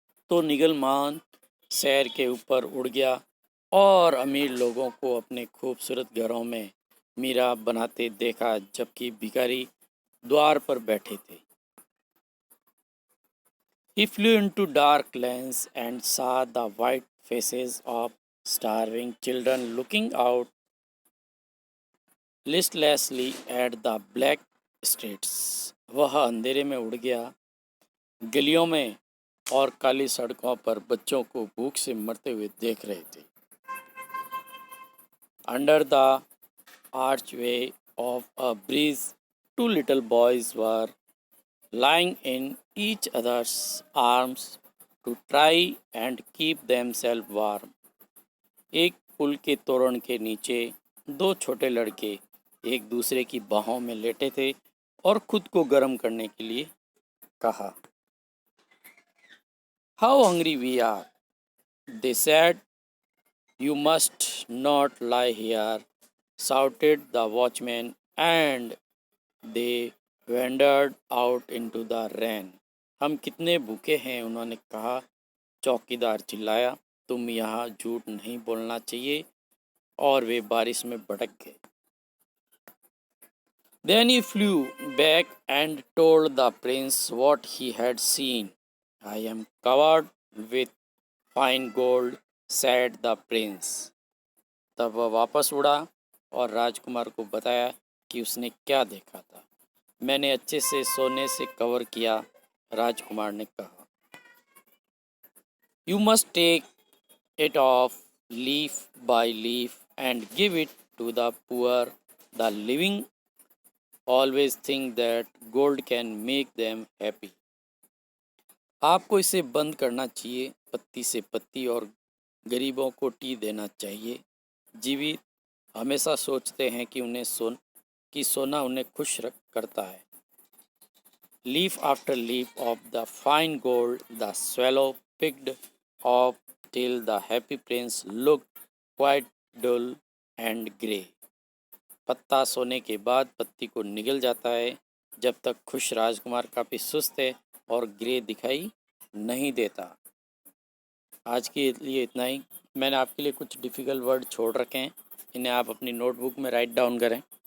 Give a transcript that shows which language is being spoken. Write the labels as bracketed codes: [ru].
[hi] तो निगलमान शहर के ऊपर उड़ गया और अमीर लोगों को अपने खूबसूरत घरों में मीरा बनाते देखा, जबकि भिखारी द्वार पर बैठे थे। [en] He flew into dark lanes and saw the white faces of starving children looking out listlessly at the black streets. [hi] वह अंधेरे में उड़ गया, गलियों में और काली सड़कों पर बच्चों को भूख से मरते हुए देख रहे थे. [en] Under the archway of a bridge, two little boys were lying in each other's arms to try and keep themselves warm. [hi] एक पुल के तोरण के नीचे दो छोटे लड़के एक दूसरे की बाहों में लेटे थे और खुद को गर्म करने के लिए कहा. [en] How hungry we are, they said. You must not lie here, shouted the watchman, and they wandered out into the rain. [hi] हम कितने भूखे हैं, उन्होंने कहा. चौकीदार चिल्लाया, तुम यहाँ झूठ नहीं बोलना चाहिए, और वे बारिश में भटक गए. [en] Then he flew back and told the prince what he had seen. I am covered with fine gold, said the prince. [hi] तब वह वापस उड़ा और राजकुमार को बताया कि उसने क्या देखा था. मैंने अच्छे से सोने से कवर किया, राजकुमार ने कहा. [en] You must take it off leaf by leaf and give it to the poor. The living always think that gold can make them happy. [hi] आपको इसे बंद करना चाहिए पत्ती से पत्ती और गरीबों को टी देना चाहिए. जीवित हमेशा सोचते हैं कि सोना उन्हें खुश करता है. [en] Leaf after leaf of the fine gold the swallow picked off till the happy prince looked quite dull and grey. [hi] पत्ता सोने के बाद पत्ती को निगल जाता है, जब तक खुश राजकुमार काफ़ी सुस्त है और ग्रे दिखाई नहीं देता. आज के लिए इतना ही. मैंने आपके लिए कुछ डिफ़िकल्ट वर्ड छोड़ रखे हैं, इन्हें आप अपनी नोटबुक में राइट डाउन करें.